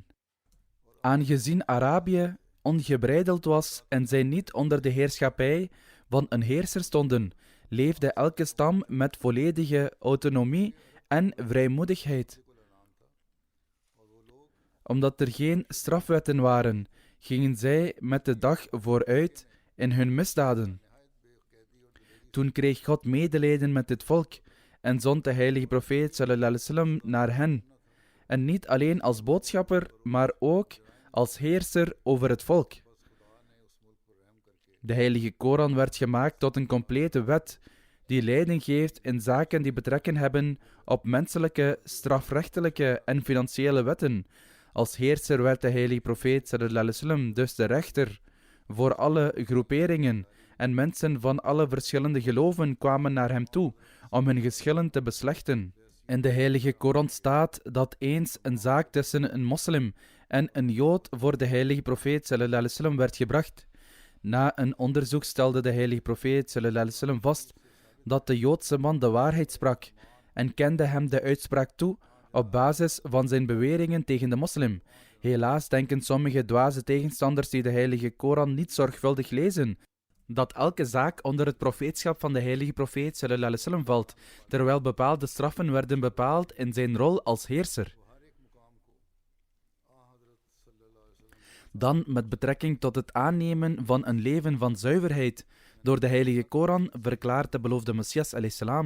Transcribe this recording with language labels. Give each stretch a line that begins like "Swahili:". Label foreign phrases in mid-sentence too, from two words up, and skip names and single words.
Dutch: Aangezien Arabië ongebreideld was en zij niet onder de heerschappij van een heerser stonden, leefde elke stam met volledige autonomie en vrijmoedigheid. Omdat er geen strafwetten waren, gingen zij met de dag vooruit in hun misdaden. Toen kreeg God medelijden met dit volk en zond de heilige profeet
Arabic: صلى الله عليه وسلم
Dutch: naar hen. En niet alleen als boodschapper, maar ook als heerser over het volk. De heilige Koran werd gemaakt tot een complete wet die leiding geeft in zaken die betrekking hebben op menselijke, strafrechtelijke en financiële wetten. Als heerser werd de heilige profeet
Arabic: صلى الله عليه وسلم
Dutch: dus de rechter voor alle groeperingen en mensen van alle verschillende geloven kwamen naar hem toe om hun geschillen te beslechten. In de heilige Koran staat dat eens een zaak tussen een moslim en een jood voor de heilige profeet
Arabic: صلى الله عليه وسلم
Dutch: werd gebracht. Na een onderzoek stelde de heilige profeet
Arabic: صلى الله عليه وسلم
Dutch: vast dat de Joodse man de waarheid sprak en kende hem de uitspraak toe op basis van zijn beweringen tegen de moslim. Helaas denken sommige dwaze tegenstanders die de heilige Koran niet zorgvuldig lezen, dat elke zaak onder het profeetschap van de heilige profeet
Arabic: صلى الله عليه وسلم
Dutch: valt, terwijl bepaalde straffen werden bepaald in zijn rol als heerser. Dan met betrekking tot het aannemen van een leven van zuiverheid door de heilige Koran verklaart de beloofde Messias alayhi.